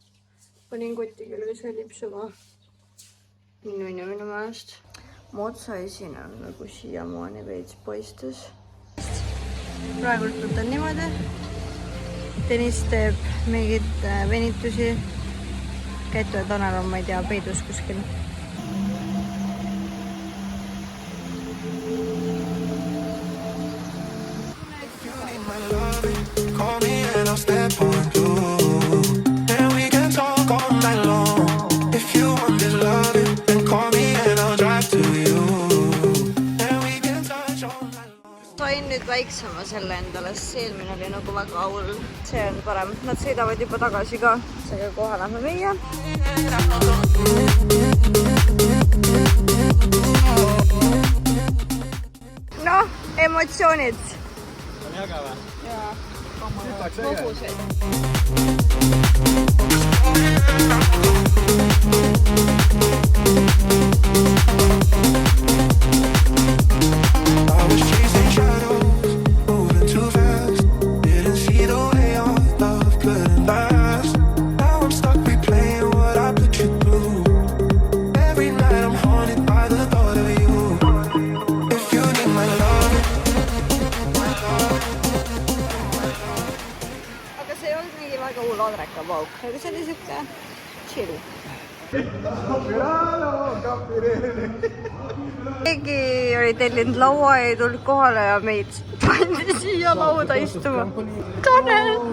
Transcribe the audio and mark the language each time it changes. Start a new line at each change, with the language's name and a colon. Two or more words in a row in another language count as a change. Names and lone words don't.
Estonian: Panin kotti küll, see lipsuma. Minu meelest. Motsa esine on nagu siiamaani veits paistes. Praegult võtan niimoodi. Tõnis teeb mingid venitusi. Käitu ja Tanel on, ma ei tea, peidus kuskil.
English: Call me and I'll step on through. And we can talk all night long. If you want this loving, then call me and I'll drive to you. And we can touch all night long. Sain nüüd väiksema selle endale, sest eelmine oli nagu väga hull. See on parem. Nad sõidavad juba tagasi ka. Seega kohe lähme meie. Noh, emotsioonid. On äge või? Jaa. I was chasing shadows, moving too fast. Didn't see the way our love couldn't last. Now I'm stuck replaying what I put you through. Every night I'm haunted by the thought of you. If you need my love,
Estonian: Aga see ei olnud mingi väga hull adrekapauk. Aga see oli siuke chill. Keegi oli tellinud laua ja ei tulnud kohale ja meid pandi siia lauda istuma. Tanel!